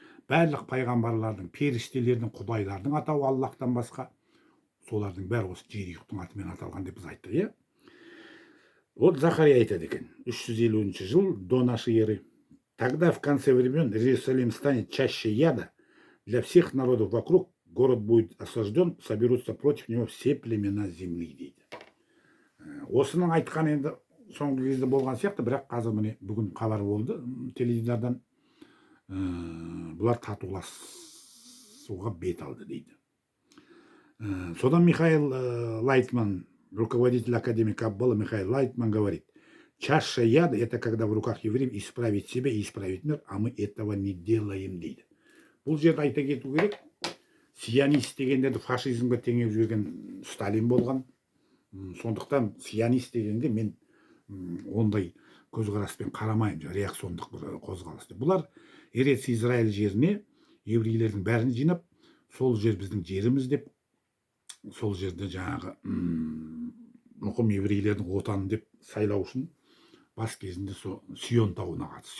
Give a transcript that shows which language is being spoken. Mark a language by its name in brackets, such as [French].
[Kazakh] Барлық пайғамбарлардың, періштелердің, құдайлардың атауы Аллахтан басқа, солардың бәрі осы жерұйықтың атымен аталған деп біз айттық. [Russian] Вот Захария [Kazakh] айтады екен, [Russian] 350 [Kazakh] жыл [Russian] до нашей эры. Тогда в конце времен Иерусалим станет чаще яда, для всех народов вокруг город будет осажден, соберутся против него все племена земли, [Kazakh] дейді. Осының айтқан енді соңғы кезде болған сияқты, бірақ қазір міне бүгін хабар болды теледидардан, бұлар татуласуға бет алды, дейді. [Russian] Содан Михаил Лайтман, руководитель Академии Каббала Михаил Лайтман говорит, чаша яда – это когда в руках евреев исправить себя и исправить мир, а мы этого не делаем, [Kazakh] дейді. Бұл жерде айта кету керек, сионист дегендерді фашизмге теңеп жүрген Сталин болған. Сондықтан сионист дегенге мен ондай көзқараспен қарамаймын, реакциондық бір қозғалыс. Бұлар Эрец Израиль жеріне еврейлердің бәрін жинап, сол жер біздің жеріміз деп, сол жерде жаңағы мұқым еврейлердің отаны деп сайлау үшін бас кезінде Сион тауына қатысты.